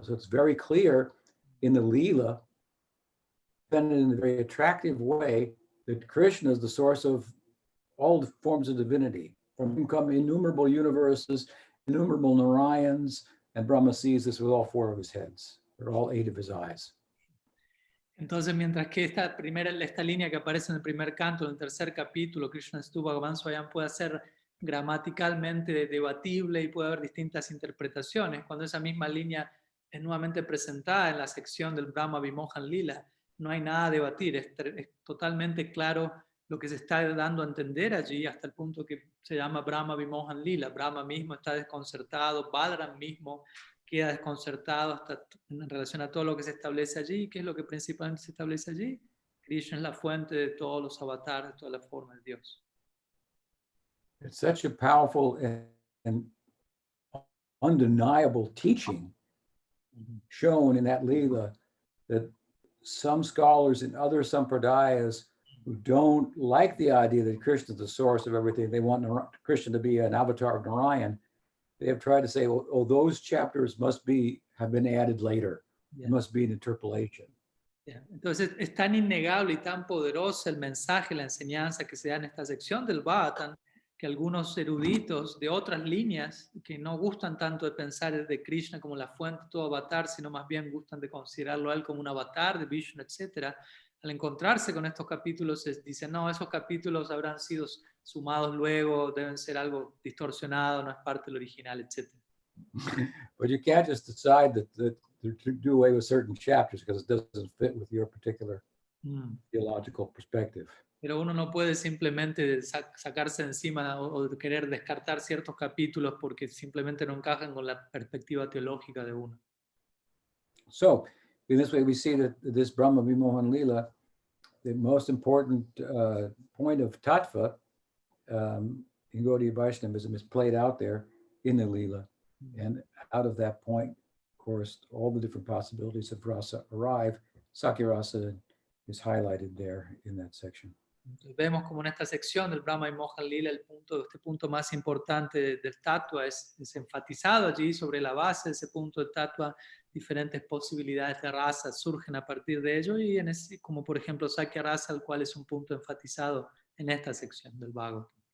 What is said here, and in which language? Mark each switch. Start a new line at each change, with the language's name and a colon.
English: So it's very clear in the Leela, and in a very attractive way, that Krishna is the source of all the forms of divinity. From him come innumerable universes, innumerable Narayans, and Brahma sees this with all four of his heads, or all 8 of his eyes.
Spanish: Entonces, mientras que esta línea que aparece en el primer canto, en el tercer capítulo, Krishna Stu Bhagavan Swayam, puede ser gramaticalmente debatible y puede haber distintas interpretaciones, cuando esa misma línea es nuevamente presentada en la sección del Brahma Vimohan Lila, no hay nada a debatir, es totalmente claro lo que se está dando a entender allí, hasta el punto que se llama Brahma Vimohan Lila. Brahma mismo está desconcertado, Balaram mismo queda desconcertado hasta en relación a todo lo que se establece allí. ¿Qué es lo que principalmente se establece allí? Krishna es la fuente de todos los avatares, de todas las formas de Dios.
English: It's such a powerful and undeniable teaching shown in that Leela that some scholars in other sampradayas who don't like the idea that Krishna is the source of everything, they want Krishna to be an avatar of Narayan, they have tried to say, oh, those chapters have been added later. Yeah. It must be an interpolation. Yeah.
Spanish: Entonces es tan innegable y tan poderoso el mensaje, la enseñanza que se da en esta sección del Bhagavatam, que algunos eruditos de otras líneas que no gustan tanto de pensar de Krishna como la fuente de todo avatar, sino más bien gustan de considerarlo a él como un avatar de Vishnu, etc., al encontrarse con estos capítulos dicen, no, esos capítulos habrán sido sumados luego, deben ser algo distorsionado, no es parte del original, etc.
English: But you can't just decide that to do away with certain chapters because it doesn't fit with your particular theological perspective.
Spanish: Pero uno no puede simplemente sacarse encima o querer descartar ciertos capítulos porque simplemente no encajan con la perspectiva teológica de uno.
English: So, in this way, we see that this Brahma Vimohan Lila, the most important point of tattva in Gaudiya Vaishnavism is played out there in the Lila. And out of that point, of course, all the different possibilities of rasa arrive. Sakya rasa is highlighted there in that section.
Spanish: Entonces vemos como en esta sección del Brahma y Mohan Lila este punto más importante del tattva es enfatizado allí sobre la base de ese punto de tattva, diferentes posibilidades de rasa surgen a partir de ello y como por ejemplo Sakya rasa, el cual es un punto enfatizado en esta sección del Bhagavatam.